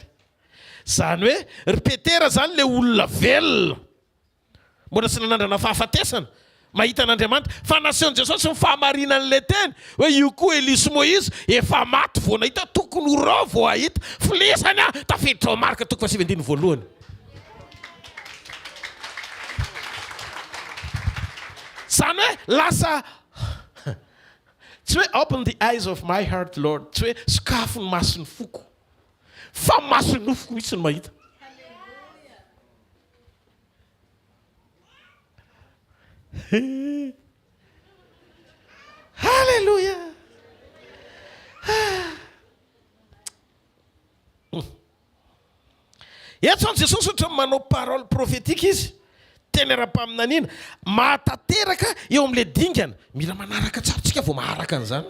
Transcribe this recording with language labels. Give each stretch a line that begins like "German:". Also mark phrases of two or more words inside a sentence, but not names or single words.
Malagasy: Zany hoe ry Petera zany le olona velona mbola tsy nanandrana fahafatesana mahita an'Andriamanitra fa nasehon Jesosy ny fahamarinan'le teny hoe io koa Eli sy Moïse efa maty vao nahita tokony ho rao vao ahita filesany tafiditra ao Marka 7:21. Zany hoe lasa tsy hoe
English: open the eyes of my heart Lord,
Malagasy: tsy hoe sokafo ny mason'ny foko fa mason'ny nofoko mihitsy ny mahita. Halleluja. Eto ny Jesosy ohatra manao
French: parole prophétique
Malagasy: izy teny ara-paminaniana mahatateraka eo amin'le dingana mila manaraka tsara tsika vao maharaka an'izany.